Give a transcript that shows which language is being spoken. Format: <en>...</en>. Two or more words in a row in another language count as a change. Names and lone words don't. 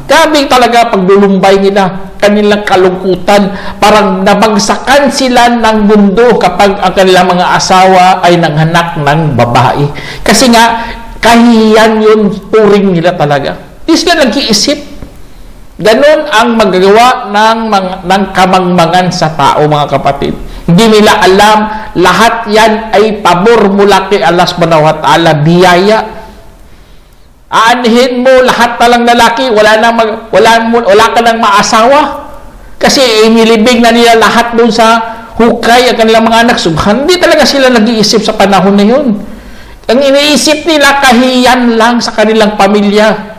<tl>Grabe talaga paglulumbay nila, kanilang kalungkutan, parang nabagsakan sila ng mundo kapag ang kanilang mga asawa ay nanghanak ng babae. Kasi nga, kahiyan yun, turing nila talaga. Di sila nag-iisip. Ganon ang magagawa ng kamangmangan sa tao, mga kapatid. Hindi nila alam, lahat yan ay pabor mula kay Allah</tl> <ar>سبحانه وتعالى,</ar> <tl>biyaya. Aanhin mo lahat na lang lalaki, wala ka nang maasawa. Kasi inilibig na nila lahat doon sa hukay ang kanilang mga anak. Hindi talaga sila nag-iisip sa panahon na yun. Ang iniisip nila, kahiyan lang sa kanilang pamilya.</tl>